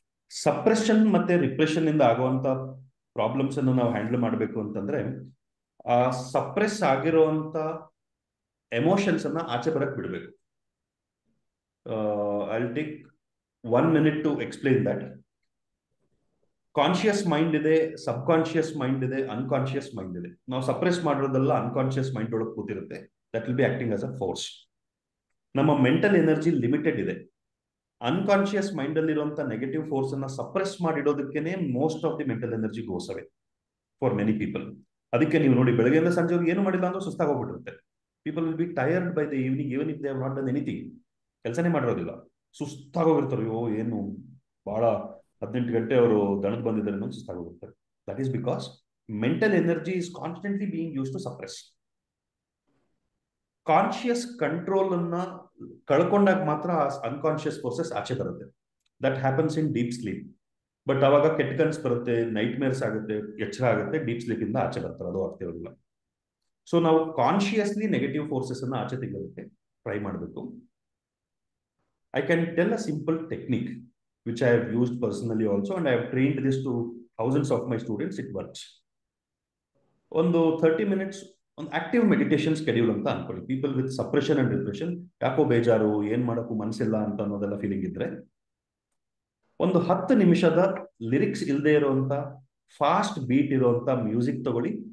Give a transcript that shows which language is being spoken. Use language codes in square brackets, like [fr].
[kn] Suppression ಮತ್ತೆ ರಿಪ್ರೆಷನ್ ಇಂದ ಆಗುವಂತ ಪ್ರಾಬ್ಲಮ್ಸ್ ಅನ್ನು ನಾವು ಹ್ಯಾಂಡಲ್ ಮಾಡಬೇಕು ಅಂತಂದ್ರೆ ಆ ಸಪ್ರೆಸ್ ಆಗಿರುವಂತ ಎಮೋಷನ್ಸ್ ಅನ್ನ ಆಚೆ ಬರಕ್ ಬಿಡಬೇಕು. [en] I'll take 1 minute to explain that. [kn] Conscious mind ಇದೆ, ಸಬ್ ಕಾನ್ಶಿಯಸ್ ಮೈಂಡ್ ಇದೆ, ಅನ್ಕಾನ್ಶಿಯಸ್ ಮೈಂಡ್ ಇದೆ. ನಾವು ಸಪ್ರೆಸ್ ಮಾಡೋದೆಲ್ಲ ಅನ್ಕಾನ್ಶಿಯಸ್ ಮೈಂಡ್ ಒಳಗೆ ಕೂತಿರುತ್ತೆ. [en] That will be acting as a force. [kn] ನಮ್ಮ ಮೆಂಟಲ್ ಎನರ್ಜಿ ಲಿಮಿಟೆಡ್ ಇದೆ. ಅನ್ಕಾನ್ಶಿಯಸ್ ಮೈಂಡ್ ಅಲ್ಲಿರುವಂತ ನೆಗೆಟಿವ್ ಫೋರ್ಸ್ ಅನ್ನ suppress ಮಾಡಿಡೋದಕ್ಕೇನೆ [en] Most of the mental energy goes away for many people. [kn] ಅದಕ್ಕೆ ನೀವು ನೋಡಿ ಬೆಳಗ್ಗೆಯಿಂದ ಸಂಜೆವರೆಗೆ ಏನು ಮಾಡಿಲ್ಲ ಅಂದ್ರೆ ಸುಸ್ತಾಗಿ ಹೋಗ್ಬಿಟ್ಟಿರುತ್ತೆ. [en] People will be tired by the evening even if they have not done anything. [kn] ಕೆಲಸನೇ ಮಾಡಿರೋದಿಲ್ಲ, ಸುಸ್ತಾಗೋಗಿರ್ತಾರೆ. ಅಯ್ಯೋ ಏನು ಬಹಳ 18 ಗಂಟೆ ಅವರು ದಣದ್ ಬಂದಿದ್ದಾರೆ ಅನ್ನೋ ಸುಸ್ತಾಗೋಗಿರ್ತಾರೆ. [en] That is because mental energy is constantly being used to suppress. [kn] Conscious control ಅನ್ನ ಕಳ್ಕೊಂಡಾಗ ಮಾತ್ರ ಅನ್ಕಾನ್ಶಿಯಸ್ ಫೋರ್ಸಸ್ ಆಚೆ ಬರುತ್ತೆ. [en] That happens in deep sleep. [kn] But ಅವಾಗ ಕೆಟ್ಟ ಕನ್ಸ್ ಬರುತ್ತೆ, ನೈಟ್ ಮೇರ್ಸ್ ಆಗುತ್ತೆ, ಎಚ್ಚರ ಆಗುತ್ತೆ, ಡೀಪ್ ಸ್ಲೀಪ್ ಇಂದ ಆಚೆ ಬರ್ತಾರೆ. ಅದು ಆಗ್ತಿರೋದಿಲ್ಲ. ಸೊ ನಾವು ಕಾನ್ಶಿಯಸ್ಲಿ ನೆಗೆಟಿವ್ ಫೋರ್ಸಸ್ ಅನ್ನ ಆಚೆ ತೆಗೆಯೋದಕ್ಕೆ ಟ್ರೈ ಮಾಡಬೇಕು. [en] I can tell a simple technique. which I have used personally also, and I have trained this to thousands of my students. It works. [kn] ಒಂದು 30 minutes ಒಂದು ಆಕ್ಟಿವ್ ಮೆಡಿಟೇಷನ್ ಸ್ಕೆಡ್ಯೂಲ್ ಅಂತ ಅನ್ಕೊಳ್ಳಿ. [en] people with suppression and depression, [kn] ಯಾಕೋ ಬೇಜಾರು, ಏನ್ ಮಾಡೋಕ್ಕೂ ಮನಸ್ಸಿಲ್ಲ ಅಂತ ಅನ್ನೋದೆಲ್ಲ ಫೀಲಿಂಗ್ ಇದ್ರೆ, ಒಂದು 10 ನಿಮಿಷದ ಲಿರಿಕ್ಸ್ ಇಲ್ಲದೆ ಇರುವಂತ ಫಾಸ್ಟ್ ಬೀಟ್ ಇರುವಂತ ಮ್ಯೂಸಿಕ್ ತಗೊಳ್ಳಿ.